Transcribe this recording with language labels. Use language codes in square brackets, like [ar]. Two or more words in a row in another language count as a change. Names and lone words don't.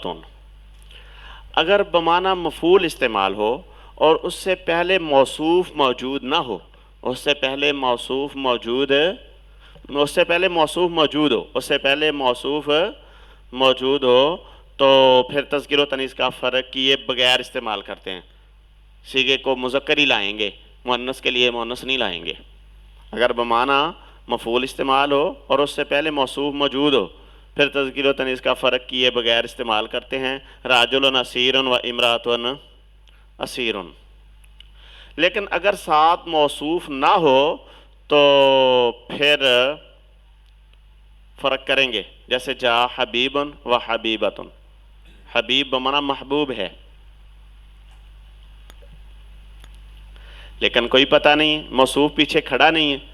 [ur] اگر بمعنی مفعول استعمال ہو اور اس سے پہلے موصوف موجود نہ ہو، اس سے پہلے موصوف موجود ہو تو پھر تذکیر و تانیث کا فرق کیے بغیر استعمال کرتے ہیں. صیغے کو مذکر ہی لائیں گے، مؤنث کے لیے مؤنث نہیں لائیں گے. اگر بمعنی مفعول استعمال ہو اور اس سے پہلے موصوف موجود ہو، پھر تذکیر و تانیث کا فرق کیے بغیر استعمال کرتے ہیں. [ar] راجل اسیر و امرأۃ اسیر. [ur] لیکن اگر ساتھ موصوف نہ ہو تو پھر فرق کریں گے. [ar] جیسے جاء حبیب و حبیبۃ. [ur] حبیب بمعنی محبوب ہے، لیکن کوئی پتہ نہیں، موصوف پیچھے کھڑا نہیں ہے.